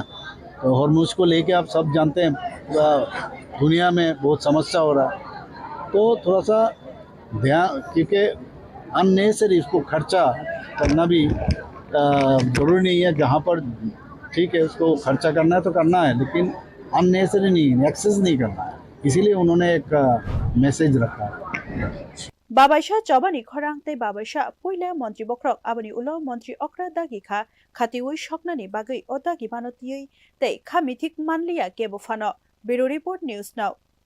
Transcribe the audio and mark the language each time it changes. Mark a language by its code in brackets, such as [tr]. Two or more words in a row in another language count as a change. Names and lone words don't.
[hi] तो हॉर्मोज को लेके आप सब जानते हैं दुनिया में बहुत समस्या हो रहा है, तो थोड़ा सा ध्यान, क्योंकि अननेसेसरी इसको खर्चा करना भी जरूरी नहीं है। जहाँ पर ठीक है उसको खर्चा करना है तो करना है, लेकिन अननेसेसरी नहीं, एक्सेस नहीं करना है। इसीलिए उन्होंने एक मैसेज रखा है। [trp] Babaisha chobani khorang te babaisha puila Mantri Bokhorok aboni ulo Mantri Okra dagikha khatiwi shoknani bagai o dagi banotiyei te khamithik manliya kebo fano [en] Bureau Report News Now